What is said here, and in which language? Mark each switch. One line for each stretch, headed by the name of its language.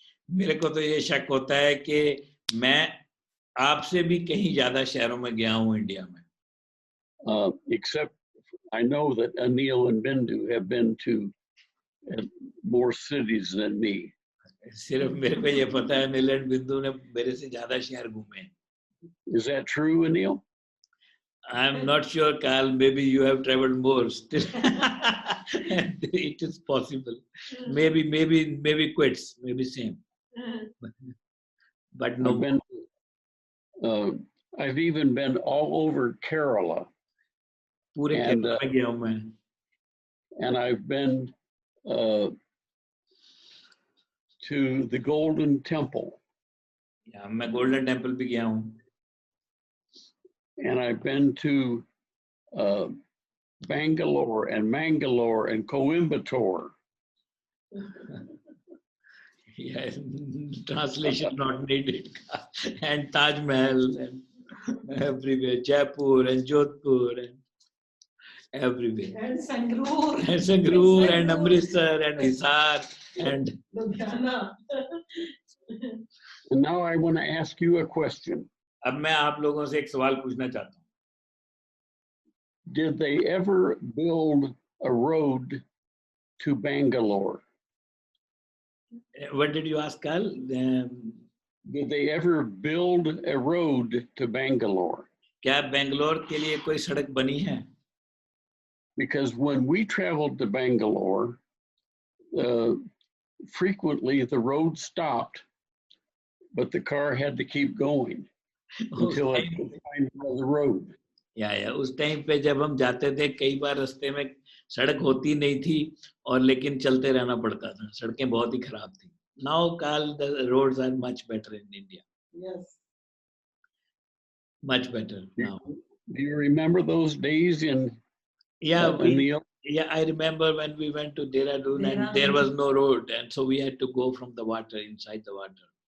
Hindi: मेरे को तो ये शक होता है कि मैं आपसे भी कहीं ज्यादा शहरों में गया हूँ इंडिया में.
English: Except I know that Anil and Bindu have been to more cities than me.
Hindi: सिर्फ मेरे को ये पता है अनिल और बिंदु ने मेरे से ज्यादा शहर घूमे.
English: Is that true, Anil? I'm not sure, Carl. Maybe you have traveled more still. It is possible. Maybe quits. Maybe same. But no. I've even been all over Kerala.
Hindi: पूरे केरला में गया हूँ मैं.
English: And I've been to the Golden Temple.
Hindi: Yeah, मैं Golden Temple भी गया हूँ.
English: And I've been to Bangalore and Mangalore and Coimbatore. Yes, translation not needed. And Taj Mahal and everywhere, Jaipur and Jodhpur and everywhere. And Sangrur. And Sangrur and Amritsar and Hisar and Ludhiana. And now I want to ask you a question.
Hindi: अब मैं आप लोगों से एक सवाल पूछना चाहता हूँ.
English: Did they ever build a road to Bangalore? What did you ask, Carl? Did they ever build a road to Bangalore?
Hindi: क्या बेंगलोर के लिए कोई सड़क बनी है?
English: Because when we traveled to Bangalore, frequently the road stopped, but the car had to keep going until it could find another road.
Hindi: या उस time पे जब हम जाते थे कई बार रास्ते में सड़क होती नहीं थी और लेकिन चलते रहना पड़ता था. सड़कें बहुत ही खराब थी.
English: Now, Carl, the roads are much better in India. Yes. Much better now. Do you remember those days in Yeah, Anil? yeah, I remember when we went to Dehradun and there was no road, and so we had to go from the water, inside the water.